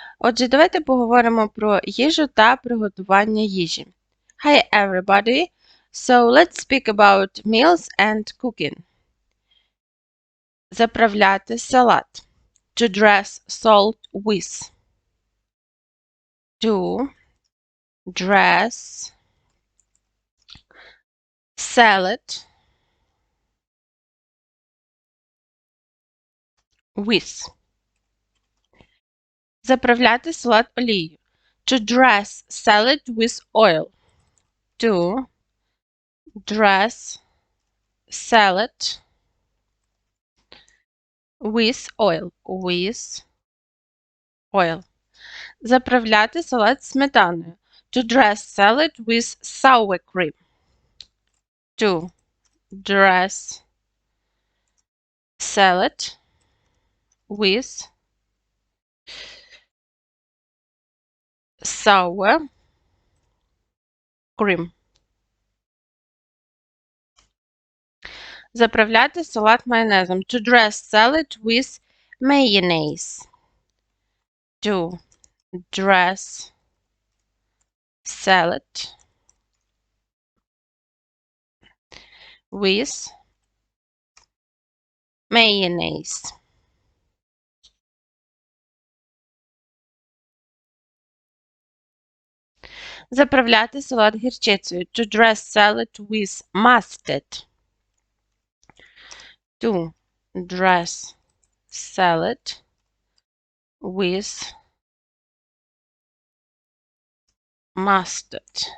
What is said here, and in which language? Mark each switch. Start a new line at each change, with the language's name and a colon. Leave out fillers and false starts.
Ukrainian: Отже, давайте поговоримо про їжу та приготування їжі.
English: Hi everybody! So let's speak about meals and cooking.
Ukrainian: Заправляти салат.
English: To dress salt with. To dress salad with.
Ukrainian: Заправляти салат олією.
English: To dress salad with oil. To dress salad with oil. With oil.
Ukrainian: Заправляти салат сметаною.
English: To dress salad with sour cream. To dress salad with sour cream.
Ukrainian: Заправляти салат майонезом.
English: To dress salad with mayonnaise. To dress salad with mayonnaise.
Ukrainian: Заправляти салат гірчицею.
English: To dress salad with mustard. To dress salad with mustard.